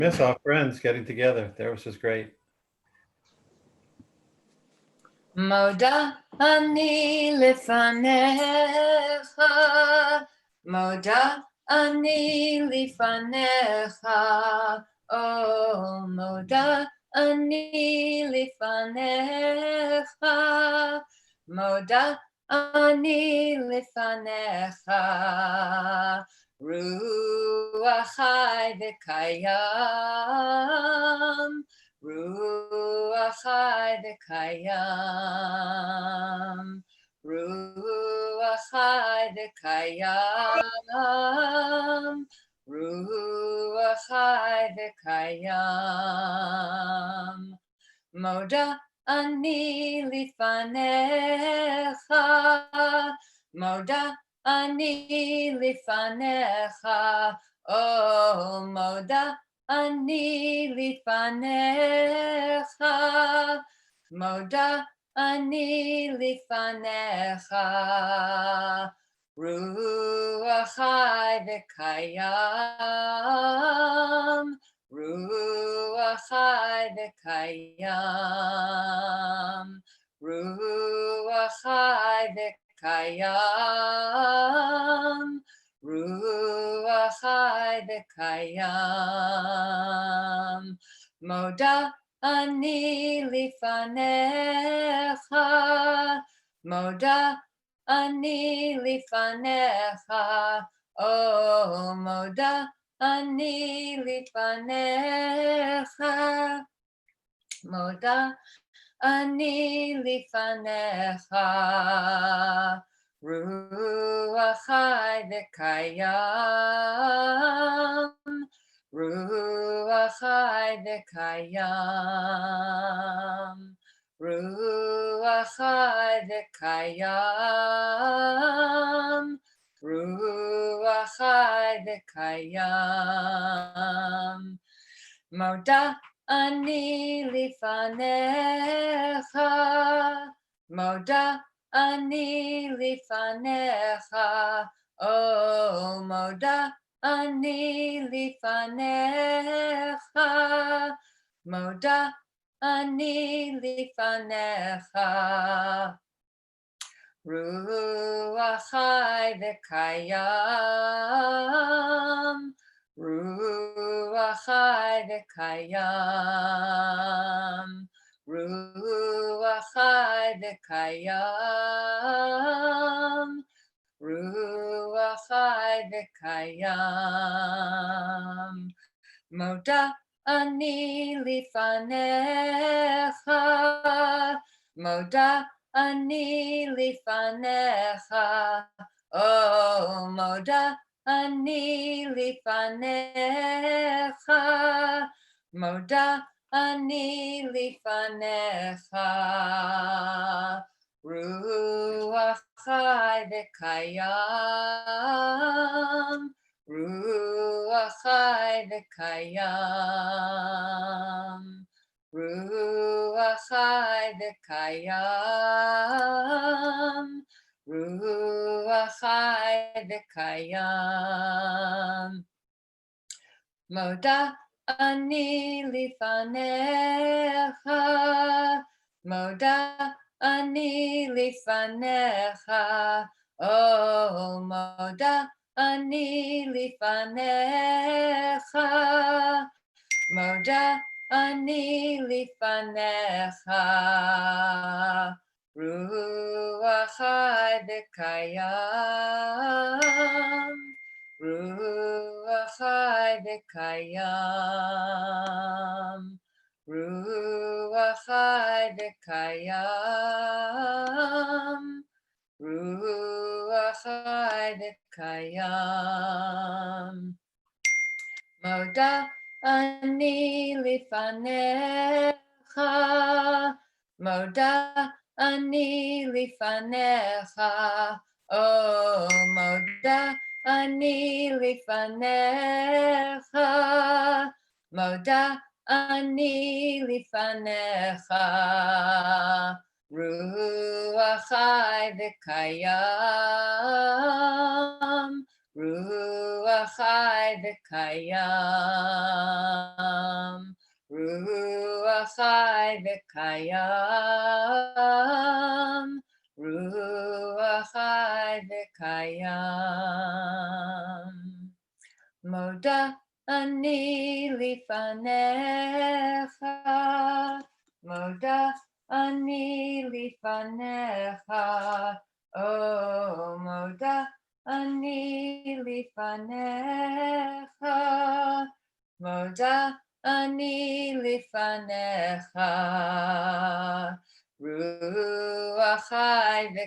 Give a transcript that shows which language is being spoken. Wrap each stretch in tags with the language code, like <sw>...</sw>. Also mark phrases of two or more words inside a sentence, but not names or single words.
<en>Miss our friends getting together. That was great.</en> <he>מודה אני לפניך, מודה אני לפניך, oh מודה אני לפניך, מודה אני לפניך, רוח חי וקיים, רוח חי וקיים, רוח חי וקיים, רוח חי וקיים. מודה אני לפניך, מודה אני לפניך, oh מודה אני לפניך, מודה אני לפניך, רוח חי וקיים, רוח חי וקיים, רוח חי וקיים, רוח חי וקיים. מודה אני לפניך, מודה אני לפניך, oh מודה אני לפניך, מודה אני לפניך, רוח חי וקיים, רוח חי וקיים, רוח חי וקיים, רוח חי וקיים. מודה אני לפניך, מודה אני לפניך, oh מודה אני לפניך, מודה אני לפניך, רוח חי וקיים, רוח חי וקיים, רוח חי וקיים, רוח חי וקיים. מודה אני לפניך, מודה אני לפניך, oh מודה אני לפניך, מודה אני לפניך, רוח חי וקיים, רוח חי וקיים, רוח חי וקיים, רוח חי וקיים. מודה אני לפניך, מודה אני לפניך, oh מודה אני לפניך, מודה אני לפניך, רוח חי וקיים, רוח חי וקיים, רוח חי וקיים, רוח חי וקיים. מודה אני לפניך, מודה אני לפניך, oh מודה אני לפניך, מודה אני לפניך, רוח חי וקיים, רוח חי וקיים, רוח חי וקיים, רוח חי וקיים. מודה אני לפניך, מודה אני לפניך, oh מודה אני לפניך, מודה אני לפניך, רוח חי</he>